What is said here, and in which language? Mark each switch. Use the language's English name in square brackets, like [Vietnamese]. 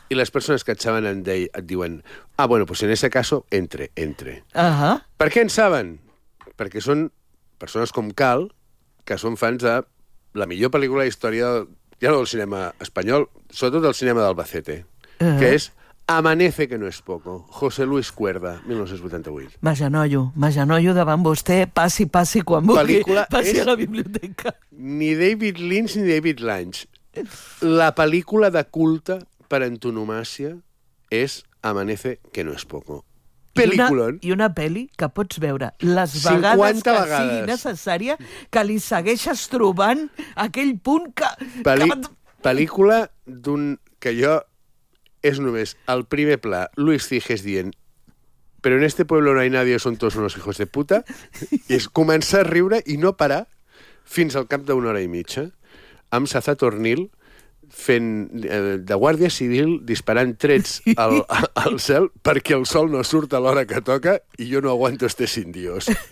[Catalan] I les persones que et saben et diuen [Spanish] «Ah, bueno, pues en ese caso, entre». Uh-huh. [Catalan] Per què en saben? Perquè són persones com Cal, que són fans de la millor pel·lícula de història ja no del cinema espanyol, sobretot del cinema d'Albacete. Que és Amanece que no es poco, José Luis Cuerda, 1988. M'agenollo davant vostè, passi quan vulgui, pel·lícula passi a la biblioteca. Ni David Lynch ni David Lange. La pel·lícula de culte per antonomàcia és Amanece que no es poco. [Spanish] Peliculón. [Catalan] I una pel·li que pots veure les vegades que sigui necessària, que li segueixes trobant aquell punt que... Pel·lícula d'un... que jo... És només el primer pla, Luis Figes dient [Spanish] «Pero en este pueblo no hay nadie, son todos unos hijos de puta». [Catalan] I es comença a riure i no parar fins al cap d'una hora i mitja amb Sazat Ornil fent de guàrdia civil disparant trets al cel perquè el sol no surt a l'hora que toca i jo no aguanto estes indios.